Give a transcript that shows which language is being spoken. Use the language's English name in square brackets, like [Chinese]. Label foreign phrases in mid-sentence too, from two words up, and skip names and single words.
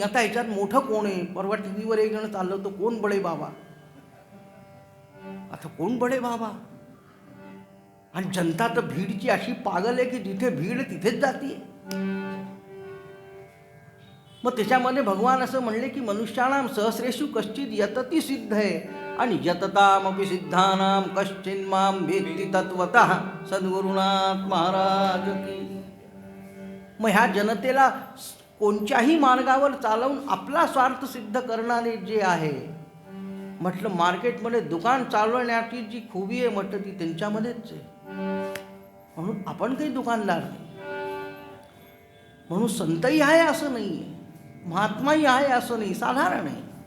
[Marathi] आता ह्याच्यात मोठं कोण आहे? परवा टीव्हीवर एक जण चाललं होतं, कोण बडे बाबा. आता कोण बडे बाबा? आणि जनता तर भीडची अशी पागल आहे की जिथे भीड तिथेच जाते. मग त्याच्यामध्ये भगवान असं म्हणले की [Sanskrit] मनुष्याणाम सहस्रेषु कश्चित यतती सिद्ध आहे आणि यततामपि सिद्धानाम कश्चिन माम वेत्ति तत्वतः सद्गुरुनाथ महाराज की. [Marathi] मग ह्या जनतेला कोणत्याही मार्गावर चालवून आपला स्वार्थ सिद्ध करणारे जे आहे, म्हटलं मार्केटमध्ये दुकान चालवण्याची जी खूबी आहे म्हटलं ती त्यांच्यामध्येच आहे. म्हणून आपण काही दुकानदार नाही. म्हणून संतही आहे असं नाही, महात्माही आहे असं नाही, साधारण आहे.